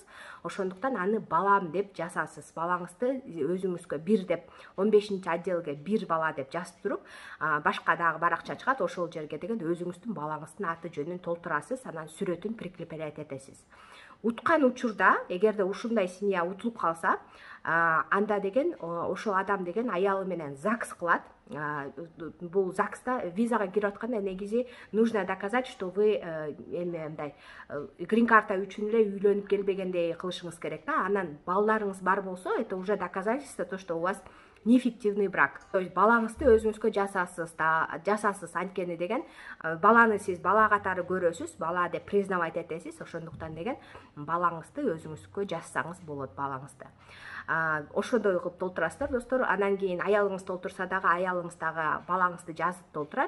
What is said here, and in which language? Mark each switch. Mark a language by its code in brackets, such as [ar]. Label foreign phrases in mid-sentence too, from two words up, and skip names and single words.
[ky] Ошондуктан аны балам деп жасасыз. Балаңызды өзүңүзгө бир деп 15-отделге бир бала деп жазып туруп, башка дагы баракча чыгат, ошол жерге деген өзүңүздүн балаңыздын аты жөнүн толтурасыз, анан сүрөтүн прикреплять этесиз. Уткан учурда, эгерде ушундай семья утулуп калса, анда деген ошол адам деген аялы менен ЗАГС кылат. Бул ЗАГСта визага кирип атканда негизи [ru] нужно доказать, что вы [ky] мындай грин-карта үчүн эле үйлөнүп келбегендей кылышыңыз керек да. Анан балдарыңыз бар болсо, [ru] это уже доказательство то, что у вас неэффективный брак. [ky] То есть балаңызды өзүңүзгө жасасыз анткени деген баланы сиз бала катары көрөсүз, бала деп признавать этесиз. Ошондуктан деген балаңызды өзүңүзгө жазсаңыз болот, балаңызды. Ошондой кылып толтурасыздар, достор. Анан кийин аялыңыз толтурса дагы, аялыңыз дагы балаңызды жазып толтурат.